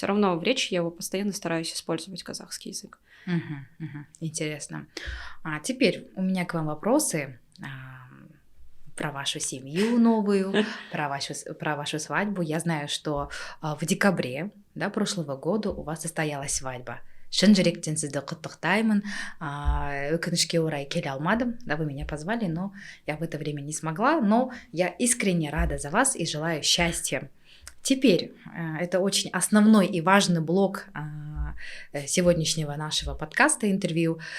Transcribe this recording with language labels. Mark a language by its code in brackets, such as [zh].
[ru] Все равно в речи я его постоянно стараюсь использовать, казахский язык. Интересно. Теперь у меня к вам вопросы про вашу семью новую, про вашу свадьбу. Я знаю, что в декабре, да, прошлого года у вас состоялась свадьба. [kk] Шын жүректен сізді құттықтаймын. Өкінішке орай келе алмадым, [ru] да, вы меня позвали, но я в это время не смогла, но я искренне рада за вас и желаю счастья. Теперь, это очень основной и важный блок сегодняшнего нашего подкаста, интервью.